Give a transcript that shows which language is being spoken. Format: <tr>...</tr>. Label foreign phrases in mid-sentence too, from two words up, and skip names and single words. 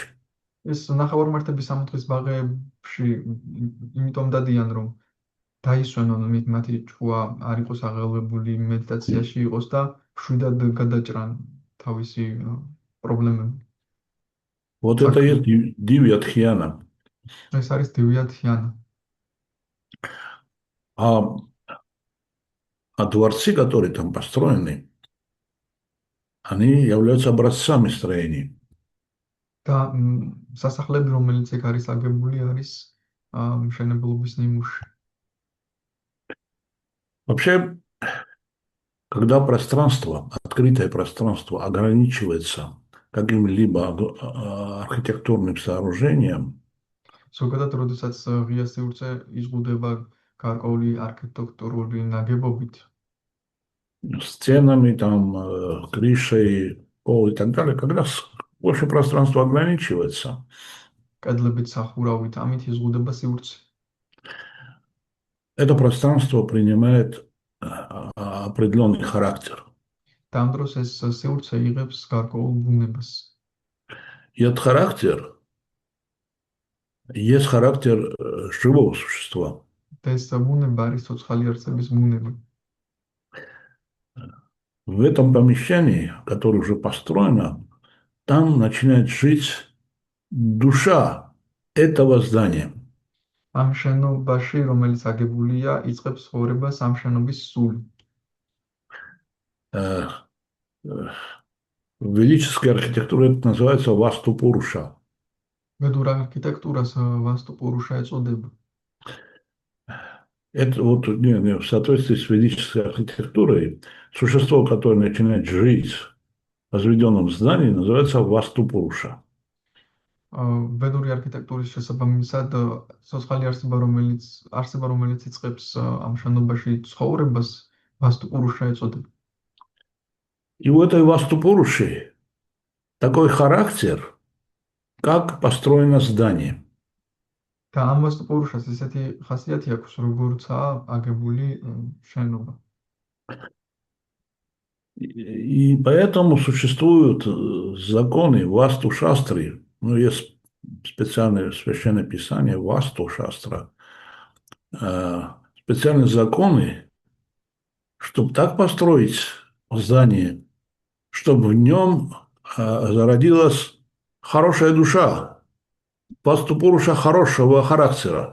<ka>ეს ნახევარმართების სამოთხის ბაღებში იმიტომ დადიან, რომ დაისვენონ მათი ჭკუა არ იყოს აღელვებული, მედიტაციაში იყოს და შვიდად გადაჭრან თავისი პრობლემები.</ka> <ru>Вот это и есть Дивья-Дхьяна.</ru> <ka>ეს არის დივია-დჰიანა.</ka> <ru>А дворцы, которые там построены, они являются образцами строений.</ru> <ka>და სასახლები, რომელიც ეგ არის აგებული, არის მშენებლობის ნიმუში.</ka> <ru>Вообще, когда пространство, открытое пространство ограничивается каким-либо архитектурным сооружением,</ru> <ka>ზოგადად, როდესაც ღია სივრცე იზღუდება გარკვეული არქიტექტურული ნაგებობით,</ka> <ru>стенами, там, крышей, пол и так далее, когда больше пространство ограничивается,</ru> <ka>კედლებით, სახურავით, ამით იზღუდება სივრცე.</ka> <ru>это пространство принимает определенный характер.</ru> <ka>და ამ დროს ეს სივრცე იღებს გარკვეულ ბუნებას.</ka> <ru>И этот характер есть характер живого существа.</ru> <ka>და ეს ბუნება არის ცოცხალი არსების ბუნება.</ka> <ru>В этом помещении, которое уже построено, там начинает жить душа этого здания.</ru> <ka>ამ შენობაში, რომელიც აგებულია, იწყებს ცხოვრებას ამ შენობის სული.</ka> <ru>В ведической архитектуре это называется Васту Пуруша.</ru> <ka>ведურ არქიტექტურას ვასტუ პურუშა ეწოდება.</ka> <ru>Это вот в соответствии с ведической архитектурой существо, которое начинает жить в возведенном здании, называется Васту Пуруша.</ru> <ka>ведური არქიტექტურის შესაბამისად ცოცხალი არსება, რომელიც იწყებს ამ შენობაში ცხოვრებას, ვასტუ პურუშა ეწოდება.</ka> <ru>И у этой Васту Пуруши такой характер, как построено здание.</ru> <ka>და ამ ვასტუ პურუშას ესეთი ხასიათი აქვს, როგორცაა აგებული შენობა.</ka> <ru>И поэтому существуют законы Васту Шастры. Ну, есть специальное священное писание Васту Шастра. Специальные законы, чтобы так построить здание, чтобы в нем зародилась хорошая душа, Васту Пуруша хорошего характера.</ru>